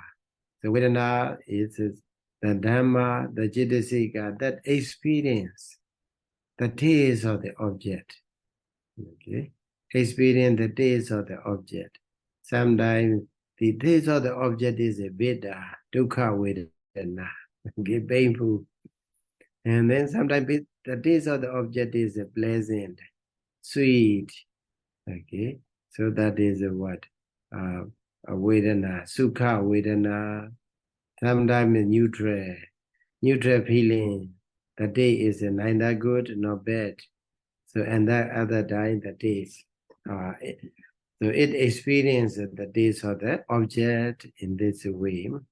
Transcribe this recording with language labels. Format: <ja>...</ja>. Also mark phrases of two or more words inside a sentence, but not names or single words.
<en>So Vedana is the Dhamma, the Cetasika, that experience the taste of the object. Okay? Experience the taste of the object. Sometimes the taste of the object is a bitter,</en> <pi>dukkha vedana,</pi> <en>okay, painful. And then sometimes the taste of the object is a pleasant, sweet. Okay, so that is what a vedana,</en> <pi>sukha vedana.</pi> <en>Sometimes neutral feeling. The day is neither good nor bad. So and that other time the days. So it experiences the days of the object in this way.</en>